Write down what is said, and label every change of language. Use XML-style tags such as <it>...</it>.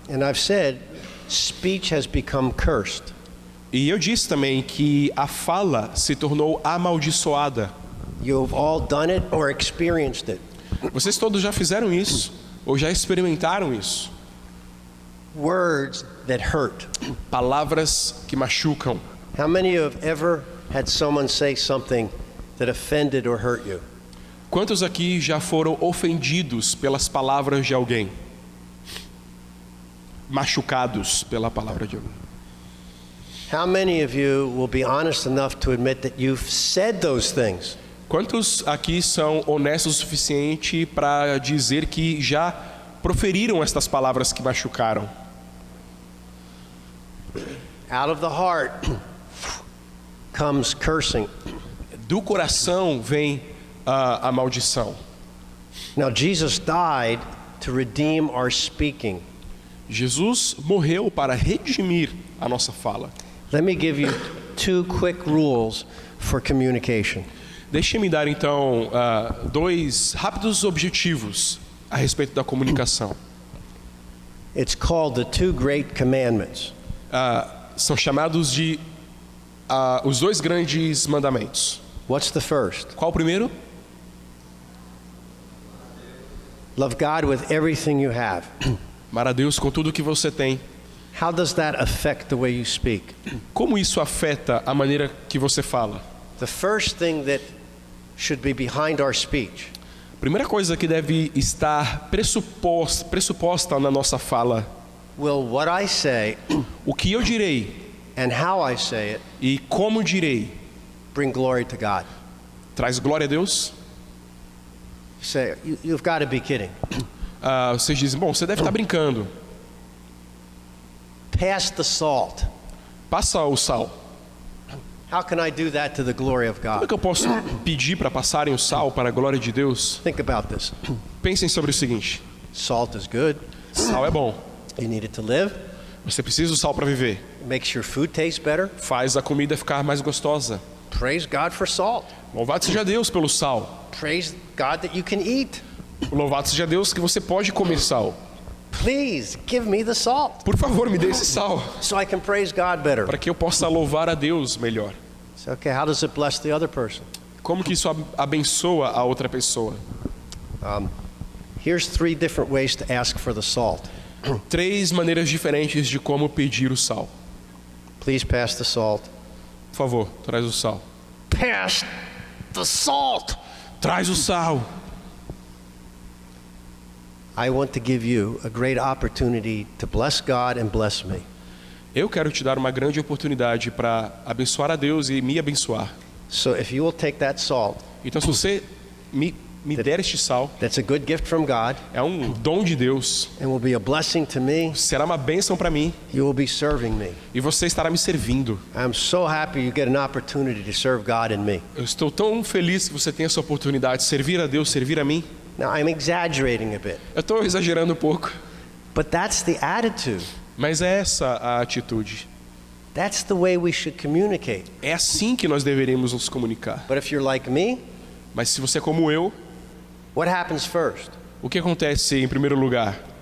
<en>And I've said speech has become cursed.</en> <pt>E eu disse também que a fala se tornou amaldiçoada.</pt> <en>You've all done it or experienced it.</en> <pt>Vocês todos já fizeram isso ou já experimentaram isso.</pt> <en>Words that hurt.</en> <pt>Palavras que machucam.</pt> <en>How many of you have ever had someone say something that offended or hurt you?</en> <pt>Quantos aqui já foram ofendidos pelas palavras de alguém? Machucados pela palavra de alguém?</pt> <en>How many of you will be honest enough to admit that you've said those things?</en> <pt>Quantos aqui são honestos o suficiente para dizer que já proferiram estas palavras que machucaram?</pt> <en>Out of the heart comes cursing.</en> <pt>Do coração vem a maldição.</pt> <en>Now, Jesus died to redeem our speaking.</en> <pt>Jesus morreu para redimir a nossa fala.</pt> <en>Let me give you two quick rules for communication.</en> <pt>Deixe-me dar então dois rápidos objetivos a respeito da comunicação.</pt> <en>It's called the two great commandments.</en> <pt>São chamados de os dois grandes mandamentos.</pt> <en>What's the first?</en> <pt>Qual o primeiro?</pt> <en>Love God with everything you have.</en> <pt>Amar a Deus com tudo que você tem.</pt> <en>How does that affect the way you speak?</en> <pt>Como isso afeta a maneira que você fala?</pt> <en>The first thing that should be behind our speech</en> <pt>Primeira coisa que deve estar pressuposta na nossa fala:</pt> <en>will what I say</en> <pt>o que eu direi</pt> <en>and how I say it</en> <pt>e como direi,</pt> <en>bring glory to God.</en> <pt>traz glória a Deus?</pt> <en>You say, you've got to be kidding.</en> <pt>Vocês dizem, bom, você deve estar brincando.</pt> <en>Pass the salt.</en> <pt>Passa o sal.</pt> <en>How can I do that to the glory of</en> <pt>Como é</pt> <en>God?</en> <pt>que eu posso pedir para passarem o sal para a glória de Deus?</pt> <en>Think about this.</en> <pt>Pensem sobre o seguinte:</pt> <en>Salt is good.</en> <pt>sal é bom.</pt> <en>You need it to live.</en> <pt>Você precisa do sal para viver.</pt> <en>It makes your food taste better.</en> <pt>Faz a comida ficar mais gostosa.</pt> <en>Praise God for salt.</en> <pt>Louvado seja Deus pelo sal.</pt> <en>Praise God that you can eat.</en> <pt>Louvado seja Deus que você pode comer sal.</pt> <en>Please give me the salt</en> <pt>Por favor, me dê esse sal</pt> <en>so I can praise God better.</en> <pt>para que eu possa louvar a Deus melhor.</pt> <en>So, okay, how does it bless the other person?</en> <pt>Como que isso abençoa a outra pessoa?</pt> <en>Here's 3 different ways to ask for the salt.</en> <pt>3 maneiras diferentes de como pedir o sal.</pt> <en>Please pass the salt.</en> <pt>Por favor, traz o sal.</pt> <en>Pass the salt.</en> <pt>Traz o sal.</pt> <en>I want to give you a great opportunity to bless God and bless me.</en> <pt>Eu quero te dar uma grande oportunidade para abençoar a Deus e me abençoar.</pt> <en>So if you will take that salt,</en> <pt>Então, se você me der este sal,</pt> <en>that's a good gift from God</en> <pt>é um dom de Deus,</pt> <en>and will be a blessing to me,</en> <pt>será uma bênção para mim</pt> <en>you will be serving me.</en> <pt>e você estará me servindo.</pt> <en>I'm so happy you get an opportunity to serve God and me.</en> <pt>Eu estou tão feliz que você tem essa oportunidade de servir a Deus, servir a mim.</pt> <en>Now, I'm exaggerating a bit,</en> <pt>Eu estou exagerando um pouco,</pt> <en>but that's the attitude.</en> <pt>mas é essa a atitude.</pt> <en>That's the way we should communicate.</en> <pt>É assim que nós deveríamos nos comunicar.</pt> <en>But if you're like me,</en> <pt>Mas se você é como eu,</pt> <en>what happens first?</en> <pt>o que acontece em primeiro lugar?</pt>